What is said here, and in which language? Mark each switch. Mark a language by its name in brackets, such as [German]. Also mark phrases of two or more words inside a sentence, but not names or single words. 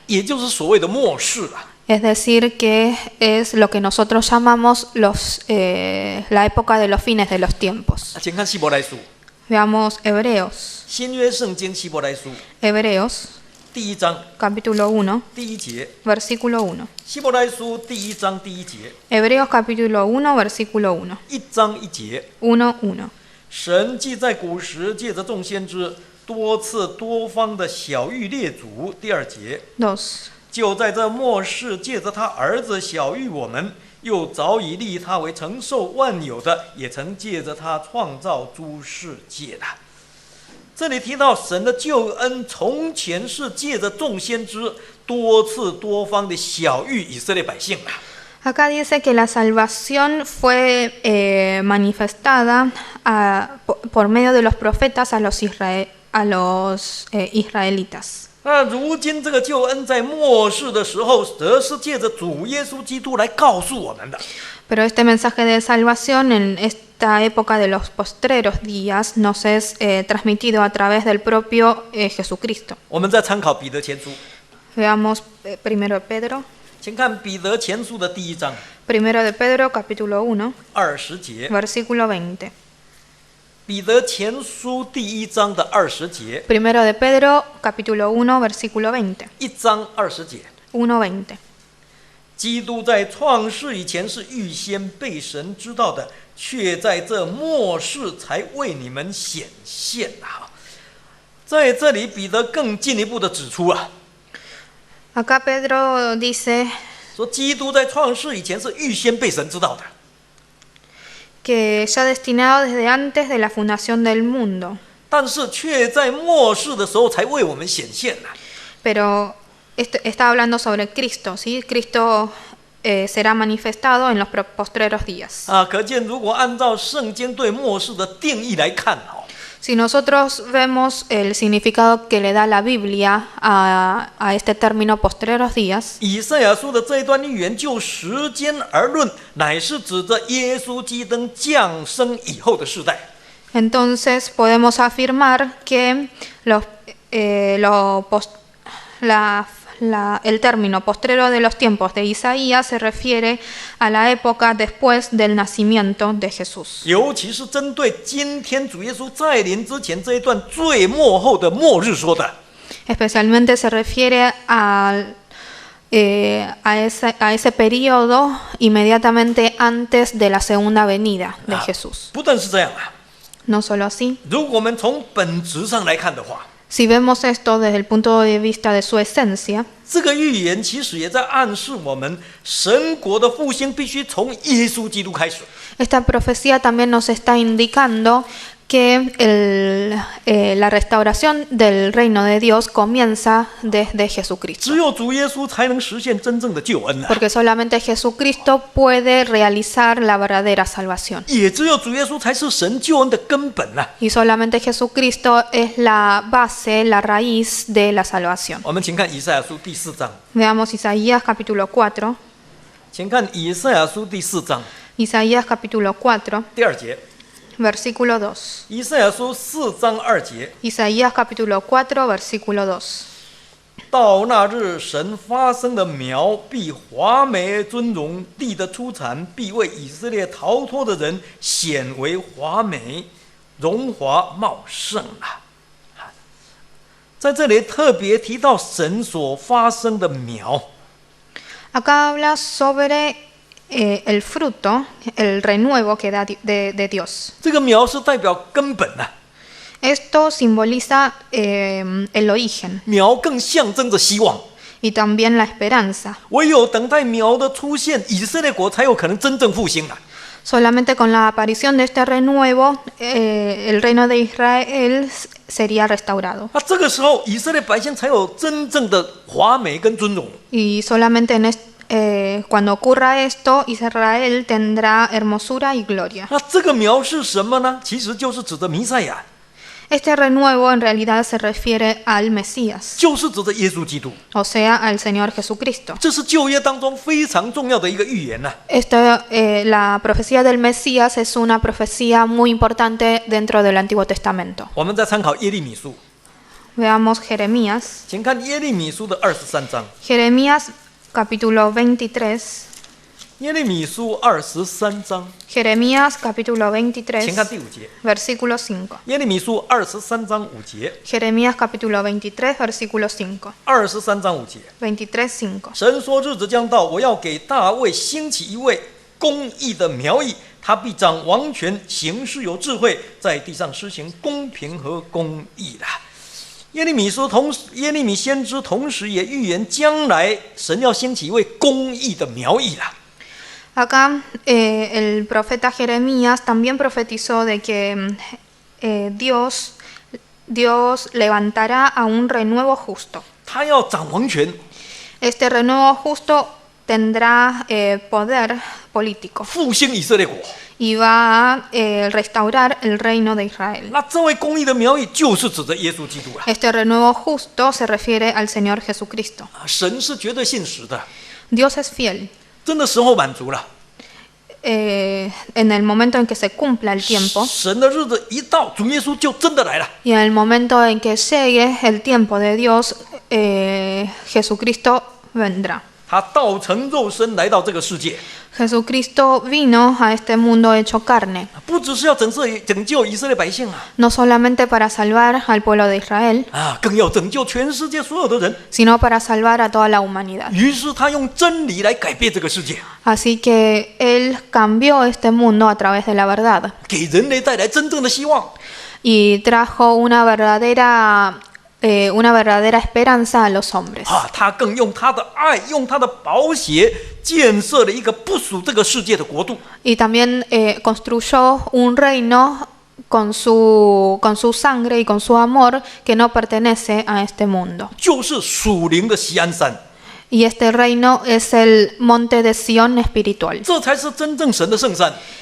[Chinese] 也就是所谓的末世啊。 [Spanish] Es decir, que es lo que nosotros llamamos la época de los fines de los tiempos. [Chinese] 请看希伯来书， [Spanish] Veamos Hebreos. [Chinese] 新约圣经希伯来书 [Spanish] Hebreos, [Chinese] 第1章 [Spanish] capítulo 1, [Chinese] 第1节， [Spanish] versículo 1. [Chinese] 希伯来书第1章第1节， [Spanish] Hebreos capítulo 1, versículo 1. [Chinese] 1 章1节。 1, 1. 神既在古时借着众先知多次多方的晓谕列祖，第2节， 2. 就在这末世借着他儿子晓谕我们，又早已立他为承受万有的，也曾借着他创造诸世界的。这里提到神的救恩，从前是借着众先知多次多方的晓谕以色列百姓啊。 [Spanish] Acá dice que la salvación fue manifestada por medio de los profetas a los israelitas. [Chinese] 那如今这个救恩在末世的时候，则是借着主耶稣基督来告诉我们的。 [Spanish] Pero este mensaje de salvación esta época de los postreros días nos es transmitido a través del propio Jesucristo. [Chinese] 我们再参考彼得前书， [Spanish] Veamos primero de Pedro. [Chinese] 请看彼得前书的第1章 [Spanish] Primero de Pedro, capítulo 1, [Chinese] 20 节。 [Spanish] versículo 20. [Chinese] 彼得前书第1章的20节， [Spanish] Primero de Pedro, capítulo 1, versículo 20. [Chinese] 1 章20节。 1:20. 基督在创世以前是预先被神知道的，却在这末世才为你们显现啊！在这里，彼得更进一步的指出啊， [Spanish] Acá Pedro dice [Chinese] 说基督在创世以前是预先被神知道的， [Spanish] que ya destinado desde antes de la fundación del mundo, [Chinese] 但是却在末世的时候才为我们显现啊！ [Spanish] pero está hablando sobre Cristo, ¿sí? Cristo será manifestado en los postreros días. [Chinese] 可见如果按照圣经对末世的定义来看哦， [Spanish] Si nosotros vemos el significado que le da la Biblia a este término postreros días, [Chinese] 以赛亚书的这一段预言就时间而论，乃是指着耶稣基督降生以后的世代。 [Spanish] entonces podemos afirmar que el término postrero de los tiempos de Isaías se refiere a la época después del nacimiento de Jesús. [Chinese] 尤其是针对今天主耶稣再临之前这一段最末后的末日说的。 [Spanish] Especialmente se refiere a ese periodo inmediatamente antes de la segunda venida de Jesús. [Chinese] 不但是这样啊， [Spanish] No solo así, [Chinese] 如果我们从本质上来看的话， [Spanish] si vemos esto desde el punto de vista de su esencia, [Chinese] 这个预言其实也在暗示我们，神国的复兴必须从耶稣基督开始。 [Spanish] esta profecía también nos está indicando que la restauración del reino de Dios comienza desde Jesucristo. [Chinese] 只有主耶稣才能实现真正的救恩啊！ [Spanish] Porque solamente Jesucristo puede realizar la verdadera salvación. [Chinese] 也只有主耶稣才是神救恩的根本啊！ [Spanish] Y solamente Jesucristo es la base, la raíz de la salvación. [Chinese] 我们请看以赛亚书第4章， [Spanish] Veamos Isaías capítulo 4. [Chinese] 请看以赛亚书第4章 [Spanish] Isaías capítulo 4, [Chinese] 第2节。 [Spanish] versículo 2. [Chinese] 以赛亚书4章2节。 [Spanish] Isaías capítulo 4, versículo 2. [Chinese] 到那日，神发生的苗必华美尊荣，地的出产必为以色列逃脱的人显为华美，荣华茂盛啊！在这里特别提到神所发生的苗， [Spanish] Acá habla sobre el fruto, el renuevo que da de Dios. [Chinese] 这个苗是代表根本啊， [Spanish] Esto simboliza el origen [Chinese] 苗更象征着希望。 [Spanish] y también la esperanza. [Chinese] 唯有等待苗的出现，以色列国才有可能真正复兴啊！ [Spanish] Solamente con la aparición de este renuevo, el reino de Israel sería restaurado. [Chinese] 那这个时候，以色列百姓才有真正的华美跟尊荣。 [Spanish] Y solamente cuando ocurra esto, Israel tendrá hermosura y gloria. [Chinese] 那这个苗是什么呢？其实就是指着弥赛亚， [Spanish] Este renuevo en realidad se refiere al Mesías, [Chinese] 就是指着耶稣基督。 [Spanish] o sea, al Señor Jesucristo. [Chinese] 这是旧约当中非常重要的一个预言呐、 [Spanish] La profecía del Mesías es una profecía muy importante dentro del Antiguo Testamento. [Chinese] 我们再参考耶利米书， [Spanish] Veamos Jeremías. [Chinese] 请看耶利米书的23章。 [Spanish] Jeremías capítulo 23. [Chinese] 耶利米书23章， [Spanish] Jeremías capítulo [Chinese] 请看 23, 第5节。 [Spanish] versículo 5. [Chinese] 耶利米书23章5节， [Spanish] Jeremías capítulo 23, versículo 5. [Chinese] 23 章5节。 23, 5. 神说：“日子将到，我要给大卫兴起一位公义的苗裔，他必掌王权，行事有智慧，在地上施行公平和公义的。” 耶利米先知同时也预言将来神要兴起一位公义的苗裔啦。 [Spanish] Acá el profeta Jeremías también profetizó de que Dios levantará a un renuevo justo. [Chinese] 他要掌王权， [Spanish] Este renuevo justo tendrá poder político [Chinese] 复兴以色列国。 [Spanish] y va a restaurar el reino de Israel. [Chinese] 那这位公义的苗裔就是指着耶稣基督啊！ [Spanish] Este renuevo justo se refiere al Señor Jesucristo. [Chinese] 神是绝对信实的， [Spanish] Dios es fiel. [Chinese] 真的时候满足了。 [Spanish] en el momento en que se cumpla el tiempo [Chinese] 神的日子一到，主耶稣就真的来了。 [Spanish] y en el momento en que llegue el tiempo de Dios, Jesucristo vendrá. [Chinese] 他道成肉身来到这个世界， [Spanish] Jesucristo vino a este mundo hecho carne, [Chinese] 不只是要拯救以色列百姓啊， [Spanish] no solamente para salvar al pueblo de Israel, [Chinese] 更要拯救全世界所有的人。 [Spanish] sino para salvar a toda la humanidad. [Chinese] 于是他用真理来改变这个世界， [Spanish] Así que Él cambió este mundo a través de la verdad [Chinese] 给人类带来真正的希望。 [Spanish] y trajo una verdadera esperanza a los hombres. [Chinese] 他更用他的爱，用他的宝血，建设了一个不属这个世界的国度。 [Spanish] Y también construyó un reino con su sangre y con su amor que no pertenece a este mundo. [Chinese] 就是属灵的锡安山， [Spanish] Y este reino es el monte de Sión espiritual. [Chinese] 这才是真正神的圣山。